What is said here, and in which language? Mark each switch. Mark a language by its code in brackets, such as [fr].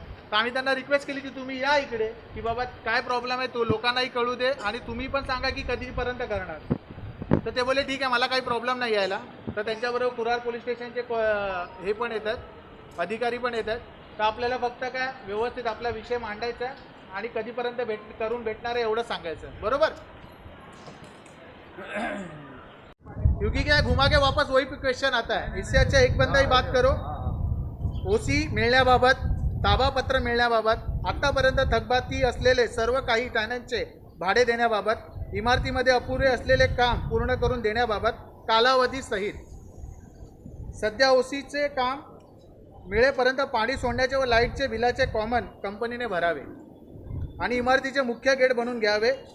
[mr] तर आम्ही त्यांना रिक्वेस्ट केली की तुम्ही या इकडे, की बाबा काय प्रॉब्लेम आहे तो लोकांनाही कळू दे आणि तुम्ही पण सांगा की कधीपर्यंत करणार. तर ते बोले ठीक आहे, मला काही प्रॉब्लेम नाही यायला. तर त्यांच्याबरोबर कुरार पोलीस स्टेशनचे हे पण येतात, अधिकारी पण येतात. तर आपल्याला फक्त काय व्यवस्थित आपला विषय मांडायचा आणि कधीपर्यंत करून भेटणार आहे एवढं सांगायचं, बरोबर. [hi] क्योंकि क्या है, घुमा के वापस वही क्वेश्चन आता है. इससे अच्छा एक बंदा ही बात करो. [mr] ओसी मिळण्याबाबत, ताबापत्र मिळण्याबाबत, आतापर्यंत थकबाकी असलेले सर्व काही टॅनंटचे भाडे देण्याबाबत, इमारतीमध्ये अपुरे असलेले काम पूर्ण करून देण्याबाबत कालावधी सहित. सध्या ओसीचे काम मिळेपर्यंत पाणी सोडण्याचे व लाईटचे बिलाचे कॉमन कंपनीने भरावे आणि इमारतीचे मुख्य गेट बनवून घ्यावे.